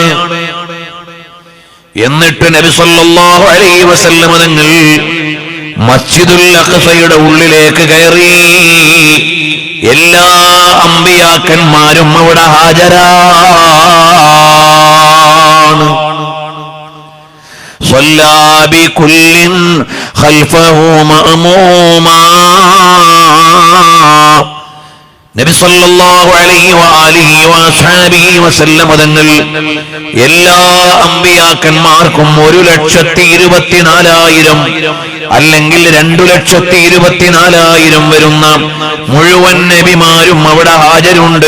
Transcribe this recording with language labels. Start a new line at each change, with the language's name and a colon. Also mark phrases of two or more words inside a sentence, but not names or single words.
Malayalam: എന്നിട്ട് നബി
Arabic: صلى الله عليه وسلم
Malayalam: തങ്ങൾ മസ്ജിദുൽ അഖ്സയുടെ ഉള്ളിലേക്ക് കയറി. എല്ലാ അമ്പിയാക്കന്മാരും അവിടെ ഹാജരാണ്.
Arabic: صلى بكل خلفه مأموما.
Malayalam: നബി
Arabic: صلى الله عليه وآله وصحبه وسلم
Malayalam: തങ്ങൾ എല്ലാ അമ്പിയാക്കന്മാർക്കും 1,24,000 അല്ലെങ്കിൽ 2,24,000 വരുന്ന മുഴുവൻ നബിമാരും അവിടെ ഹാജരുണ്ട്.